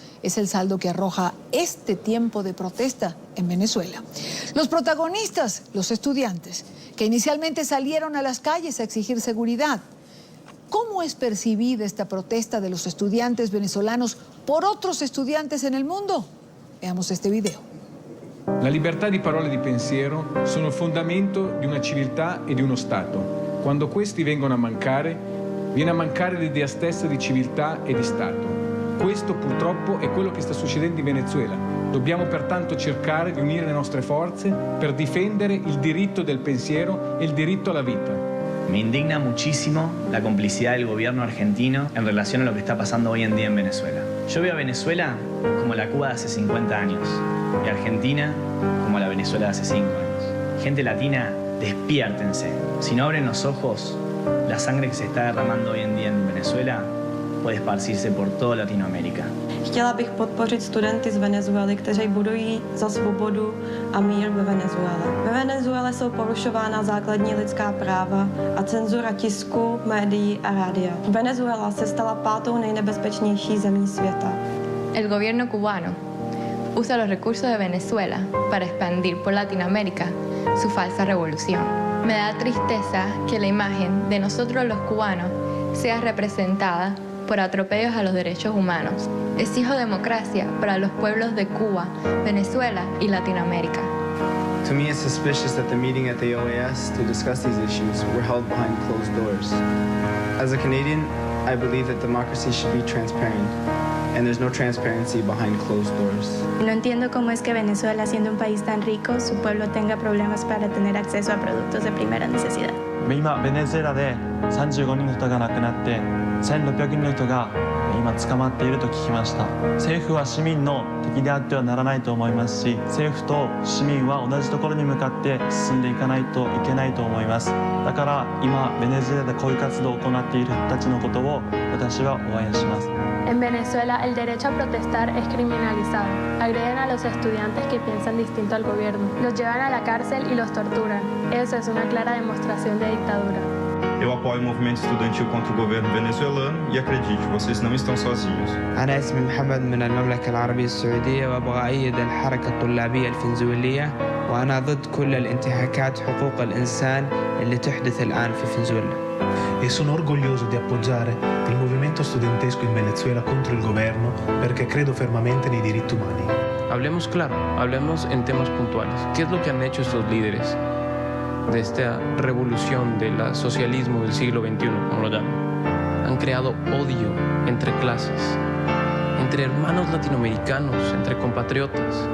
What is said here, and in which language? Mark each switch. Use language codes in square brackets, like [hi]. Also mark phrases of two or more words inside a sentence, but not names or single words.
[es] Es el saldo que arroja este tiempo de protesta en Venezuela. Los protagonistas, los estudiantes, que inicialmente salieron a las calles a exigir seguridad. ¿Cómo es percibida esta protesta de los estudiantes venezolanos por otros estudiantes en el mundo? Veamos este video. [it] La libertà di parola e di pensiero sono il fondamento di una civiltà e di uno Stato. Quando questi vengono a mancare, viene a mancare l'idea stessa di civiltà e di Stato. Questo purtroppo è quello che sta succedendo in Venezuela. Dobbiamo pertanto cercare di unire le nostre forze per difendere il diritto del pensiero e il diritto alla vita. [es] Me indigna muchísimo la complicidad del gobierno argentino en relación a lo que está pasando hoy en día en Venezuela. Yo veo a Venezuela como la Cuba de hace 50 años y a Argentina como la Venezuela de hace 5 años. Gente latina, despiértense. Si no abren los ojos, la sangre que se está derramando hoy en día en Venezuela puede esparcirse por toda Latinoamérica. [cs] Chtěla bych podpořit studenty z Venezuely, kteří bojují za svobodu a mír ve Venezuele. Ve Venezuele jsou porušována základní lidská práva a cenzura tisku, médií a rádia. Venezuela se stala pátou nejnebezpečnější zemí světa. [es] El gobierno cubano usa los recursos de Venezuela para expandir por Latinoamérica su falsa revolución. Me da tristeza que la imagen de nosotros los cubanos sea representada por atropellos a los derechos humanos. Exijo democracia para los pueblos de Cuba, Venezuela y Latinoamérica. [en] To me, it's suspicious that the meeting at the OAS to discuss these issues were held behind closed doors. As a Canadian, I believe that democracy should be transparent, and there's no transparency behind closed doors. [es] No entiendo cómo es que Venezuela, siendo un país tan rico, su pueblo tenga problemas para tener acceso a productos de primera necesidad. [ja] 今ベネズエラで35人の人が亡くなって1600人の人が今捕まっていると聞きました。政府は市民の敵であってはならないと思いますし、政府と市民は同じところに向かって進んでいかないといけないと思います。だから今ベネズエラで抗議活動を行っている人たちのことを私は応援します。 [es] En Venezuela, el derecho a protestar es criminalizado. Agreden a los estudiantes que piensan distinto al gobierno. Los llevan a la cárcel y los torturan. Eso es una clara demostración de dictadura. [pt] Eu apoio o movimento estudantil contra o governo venezuelano e acredite, vocês não estão sozinhos. [ar] أنا اسمي محمد من المملكة العربية السعودية وأبغى أيد الحركة الطلابية الفنزويلية وأنا ضد كل الانتهاكات حقوق الإنسان اللي تحدث الآن في فنزويلا. [it] E sono orgoglioso di appoggiare il movimento studentesco in Venezuela contro il governo perché credo fermamente nei diritti umani. [es] Hablemos claro, hablemos en temas puntuales. ¿Qué es lo que han hecho estos líderes de esta revolución del socialismo del siglo XXI, como lo llaman? Han creado odio entre clases, entre hermanos latinoamericanos, entre compatriotas.